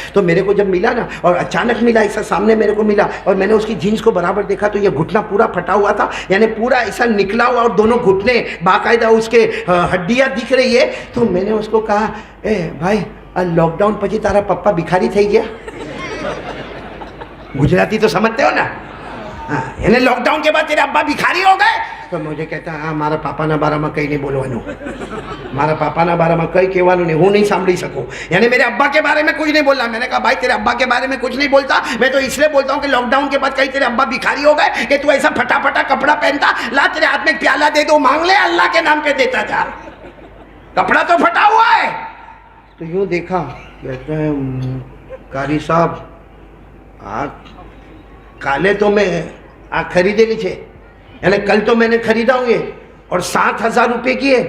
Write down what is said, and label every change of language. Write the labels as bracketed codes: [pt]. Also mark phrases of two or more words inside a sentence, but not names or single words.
[ur] تو میرے کو جب ملا نا، اور اچانک ملا ایسا سامنے میرے کو ملا، اور میں نے اس کی جینس کو برابر دیکھا تو یہ گھٹنا پورا پھٹا ہوا تھا، یعنی پورا ایسا نکلا ہوا، اور دونوں گھٹنے باقاعدہ اس کے ہڈیاں دکھ رہی ہے. تو میں نے اس کو کہا، اے بھائی [gu] લોકડાઉન પછી તારા પપ્પા ભિખારી થઈ ગયા. [ur] گجراتی تو سمجھتے ہو نا، یعنی لاک ڈاؤن کے بعد تیرے ابا بھکاری ہو گئے. [gu] تو مجھے کہتا ہے મારા પાપા ના બારામાં કંઈ નહીં બોલવાનું, મારા પાપાના બારામાં કંઈ કહેવાનું નહીં, હું નહીં સાંભળી શકું. [ur] یعنی میرے ابا کے بارے میں کچھ نہیں بولنا. میں نے کہا بھائی تیرے ابا کے بارے میں کچھ نہیں بولتا، میں تو اس لیے بولتا ہوں کہ لاک ڈاؤن کے بعد کہیں تیرے ابا بھکاری ہو گئے کہ تو ایسا پھٹا پھٹا کپڑا پہنتا. لا تیرے ہاتھ میں ایک پیالہ دے دو، مانگ لے، اللہ کے نام پہ دیتا جا، کپڑا تو پھٹا ہوا ہے. تو یوں دیکھا، کہتا ہے قاری صاحب [gu] કાલે તો મેં ખરીદે લી છે, [ur] یعنی کل تو میں نے خریدا ہوں یہ، اور 7,000 روپے کی ہے.